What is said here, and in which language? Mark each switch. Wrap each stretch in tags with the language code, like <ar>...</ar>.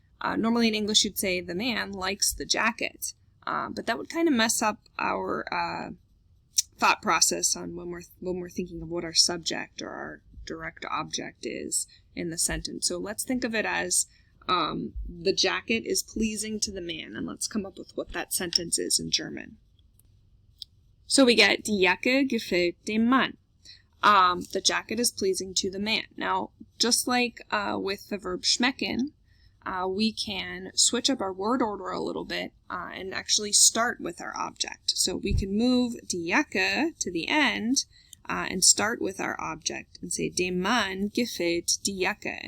<en>Normally in English you'd say the man likes the jacket, but that would kind of mess up our thought process on when we're thinking of what our subject or our direct object is in the sentence. So let's think of it as the jacket is pleasing to the man, and let's come up with what that sentence is in German.</en> <de>So we get die Jacke gefällt dem Mann.</de> <en>The jacket is pleasing to the man. Now, just like with the verb schmecken, we can switch up our word order a little bit and actually start with our object. So we can move die Jacke to the end and start with our object and say dem Mann gefällt die Jacke.</en>